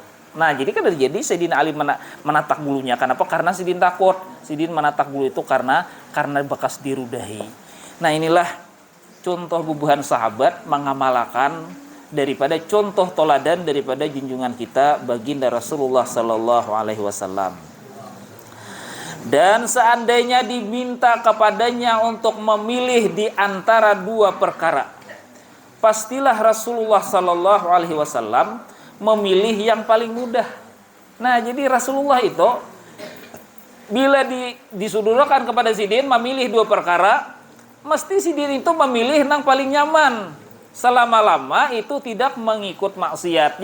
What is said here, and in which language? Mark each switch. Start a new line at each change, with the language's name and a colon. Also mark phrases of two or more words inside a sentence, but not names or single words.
Banjar: Nah, jadi kan terjadi Sayyidina Ali menatak bulunya. Kenapa? Karena Sidin takut. Sidin menatak bulu itu karena bekas dirudahi. Nah, inilah contoh bubuhan sahabat mengamalkan daripada contoh toladan daripada junjungan kita baginda Rasulullah
Arabic: sallallahu alaihi wasallam.
Banjar: Dan seandainya diminta kepadanya untuk memilih di antara dua perkara, pastilah Rasulullah
Arabic: sallallahu alaihi wasallam
Banjar: memilih yang paling mudah. Nah, jadi Rasulullah itu bila disudurkan kepada Sidin memilih dua perkara, mesti Sidin itu memilih yang paling nyaman. Selama-lama itu tidak mengikut maksiat.